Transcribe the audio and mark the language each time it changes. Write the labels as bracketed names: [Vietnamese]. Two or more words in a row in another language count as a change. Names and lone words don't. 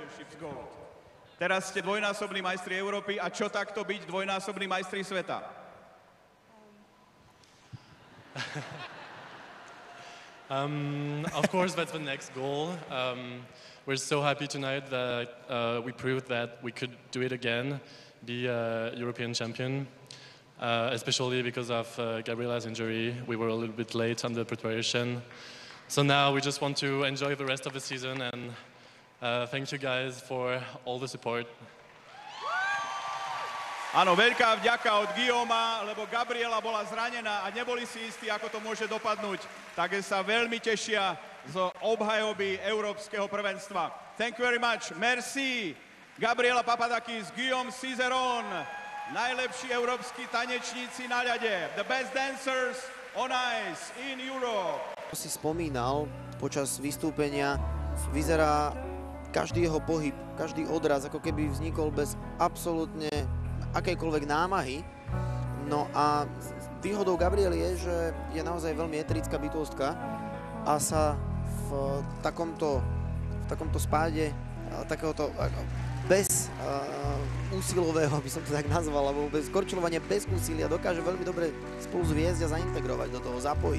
[English] gold. [Slovak] Teraz ste dvojnásobní majstri Európy a čo takto byť dvojnásobní majstri sveta? [English] Of course, that's the next goal. We're so happy tonight that we proved that we could do it again, be a European champion, especially because of Gabriela's injury. We were a little bit late on the preparation. So now we just want to enjoy the rest of the season and thank you guys for all the support. [Slovak] Áno, veľká vďaka od Guillauma, lebo Gabriela bola zranená a neboli si istí, ako to môže dopadnúť. Takže sa veľmi tešia z obhajoby Európskeho prvenstva. [English] Thank you very much. Merci. [Slovak] Gabriela Papadakis, Guillaume Cizeron, najlepší európski tanečníci na ľade. [English] The best dancers on ice in Europe. [Slovak] Si spomínal počas vystúpenia, vyzerá každý jeho pohyb, každý odraz, ako keby vznikol bez absolútne akejkoľvek námahy. No a výhodou Gabriely je, že je naozaj veľmi eterická bytostka a sa v takomto spáde takéhoto bez úsilového, by som to tak nazval, alebo bez korčilovania, bez úsilia dokáže veľmi dobre spolu zviesť a zaintegrovať do toho, zapojiť.